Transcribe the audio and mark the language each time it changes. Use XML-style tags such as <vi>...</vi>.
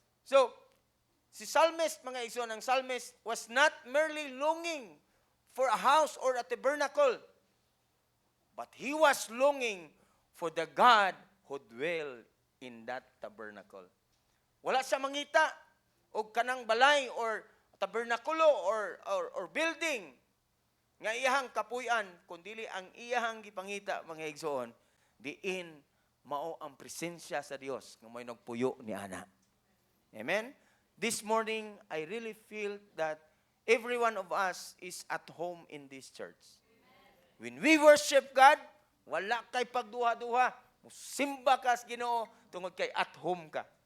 <en>So, si psalmist,</en> <ceb>mga igsoon,</ceb> <en>ang psalmist was not merely longing for a house or a tabernacle, but he was longing for the God who dwell in that tabernacle.</en> <ceb>Wala siya mangita o kanang balay or tabernakulo or building nga iyahang kapuy-an, kundili ang iyahang gipangita, mga igsoon, diin mao ang presensya sa Dios nga may nagpuyo ni ana.</ceb> <en>Amen? This morning, I really feel that every one of us is at home in this church. When we worship God,</en> <ceb>wala kay pagduha-duha. Musimba ka sa Ginoo tungod kay</ceb> <en>at home</en> <ceb>ka.</ceb>